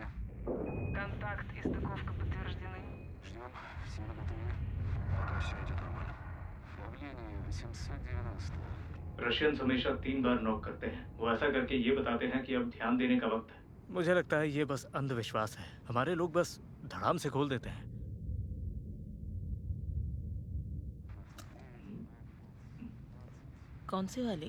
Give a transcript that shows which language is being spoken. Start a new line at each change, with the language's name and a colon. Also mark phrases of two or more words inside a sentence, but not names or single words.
Russian: Контакт и стыковка подтверждены. Ждем. Все готовы. Пока все идет нормально. Давление 890.
Hindi: रशियंस हमेशा 3 बार नॉक करते हैं। वो ऐसा करके ये बताते हैं कि अब ध्यान देने का वक्त है। मुझे लगता है ये बस अंधविश्वास है। हमारे लोग बस धड़ाम से खोल देते हैं। कौन सी वाली?